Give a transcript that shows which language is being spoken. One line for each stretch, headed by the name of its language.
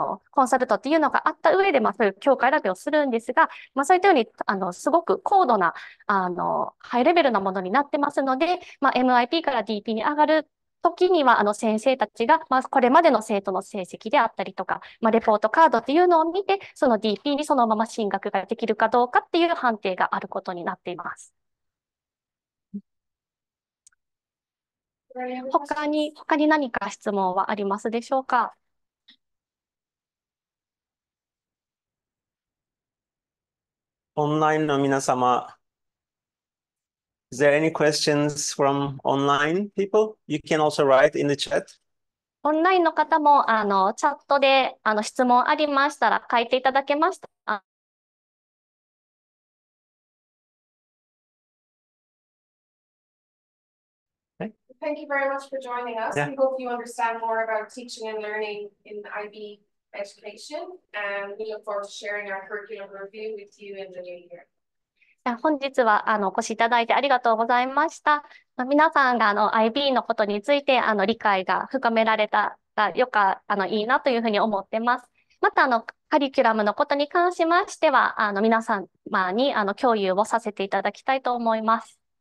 Japanese: コンサルトっていうのがあった上で、そういう教科選びをするんですが、そういったように、すごく高度な、ハイレベルなものになってますので、MIP から DP に上がる時には、先生たちが、これまでの生徒の成績であったりとか、レポートカードっていうのを見て、その DP にそのまま進学ができるかどうかっていう判定があることになっています。他に何か質問はありますでしょうか？オンラインの皆様、
English: is there any questions from online people? You can also write in the chat.
Japanese: オンラインの方も、チャットで、質問ありましたら書いていただけました。
English: Thank you very much for joining us. Yeah. We hope you understand more about teaching and learning in IB education, and we look forward to sharing our curriculum review with you in the new year.
Japanese: 本日はお越しいただいてありがとうございました。皆さんがIB のことについて理解が深められたらいいなというふうに思ってます。またカリキュラムのことに関しましては皆様に共有をさせていただきたいと思います。